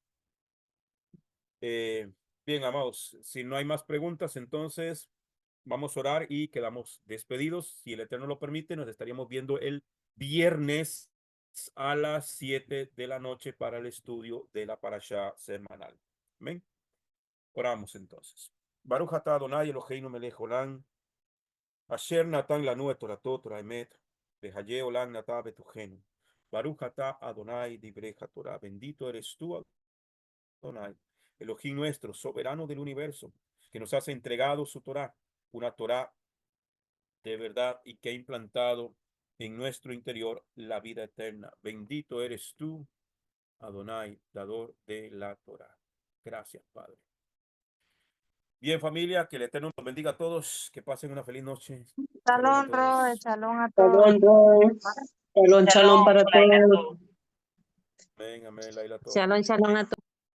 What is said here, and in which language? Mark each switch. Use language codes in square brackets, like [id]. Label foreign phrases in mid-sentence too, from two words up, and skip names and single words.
[es] Eh, Bien, amados, si no hay más preguntas, entonces vamos a orar y quedamos despedidos. Si el Eterno lo permite, nos estaríamos viendo el viernes a las 7 de la noche para el estudio de la parashá semanal. Amén. Oramos entonces. [he] ברוך אתה אדוני אלוהינו מלך עולם אשר נתן לנו את תורתו תורת אמת וחיי עולם נטע בתוכנו. ברוך אתה אדוני דברי תורה. [es] Bendito eres tú, Adonai, Elohim nuestro, soberano del universo, que nos has entregado su Torah, una Torah de verdad y que ha implantado en nuestro interior la vida eterna. Bendito eres tú, Adonai, dador de la Torá. Gracias, Padre. Bien, familia, que el Eterno nos bendiga a todos, que pasen una feliz noche. Shalom a Shalom, Roy, todos. shalom a todos. Shalom, Roy. Shalom, shalom para todos. Amén, amén, Laila, a todos. Shalom, shalom a todos.